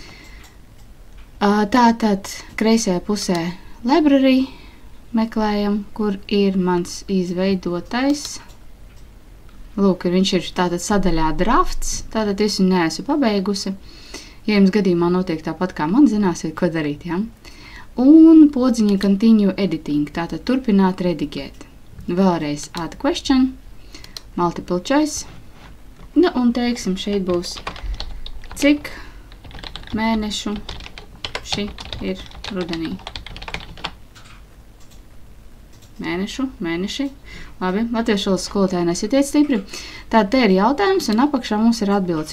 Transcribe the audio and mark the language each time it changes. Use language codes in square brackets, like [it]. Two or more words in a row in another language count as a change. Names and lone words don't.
[lv] Tātad kreisajā pusē library meklējam, kur ir mans izveidotais. Lūk, viņš ir tātad sadaļā drafts, tātad es viņu neesmu pabeigusi. Ja jums gadījumā notiek tāpat kā man, zināsiet, ko darīt. Ja? Un podziņa [en] continue editing, [lv] tātad turpināt redigēt. [en] Vēlreiz add question, multiple choice. [lv] Nu, un teiksim, šeit būs, cik mēnešu šī ir rudenī. Mēneši. Labi, latviešu valodas skolotāji nesitiet stipri. Tātad te ir jautājums, un apakšā mums ir atbildes.